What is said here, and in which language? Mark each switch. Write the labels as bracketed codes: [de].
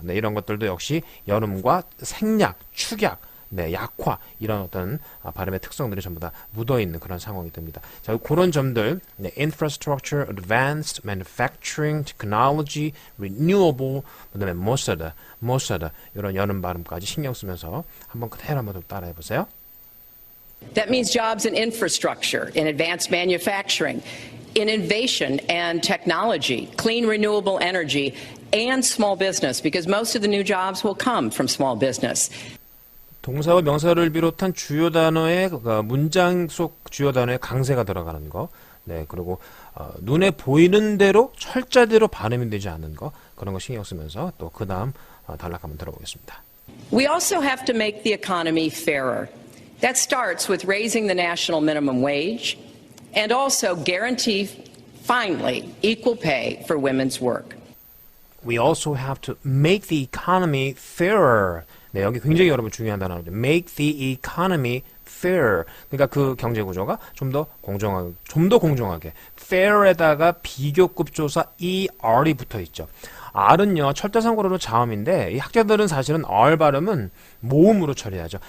[ko] 네, 이런 것들도 역시 여름과 생략, 축약, 네, 약화 이런 어떤 발음의 특성들이 전부 다 묻어있는 그런 상황이 됩니다. 자, 그런 점들 네, infrastructure, advanced, manufacturing, technology, renewable 그다음에 [en] most of the [ko] 이런 여름 발음까지 신경 쓰면서 한번 그대로 한번 더 따라해 보세요. [en] That means jobs in infrastructure, in advanced manufacturing, in innovation and technology, clean renewable energy, and small business, because most of the new jobs will come from small business. [ko] 동사와 명사를 비롯한 주요 단어의 문장 속 주요 단어의 강세가 들어가는 거, 네, 그리고 눈에 보이는 대로 철자대로 발음이 되지 않는 거 그런 거 신경 쓰면서 또 그 다음 단락 한번 들어보겠습니다. [en] We also have to make the economy fairer. That starts with raising the national minimum wage and also guarantee, finally, equal pay for women's work. We also have to make the economy fairer. [ko] 네, 여기 굉장히 여러분 중요한 단어죠. [en] Make the economy fair. [ko] 그러니까 그 경제 구조가 좀 더 공정하게. fair에다가 비교급 조사 ER이 붙어 있죠. R은요, 철자상고로로 자음인데, 이 학자들은 사실은 R 발음은 모음으로 처리하죠.